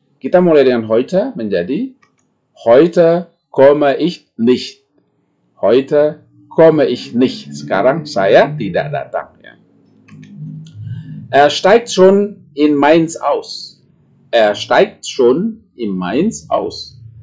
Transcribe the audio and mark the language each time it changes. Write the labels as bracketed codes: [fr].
[id] Kita mulai dengan heute menjadi [de] heute komme ich nicht. Heute komme ich nicht. [id] Sekarang saya tidak datang. [de] Er steigt schon in Mainz aus. Er steigt schon in Mainz aus.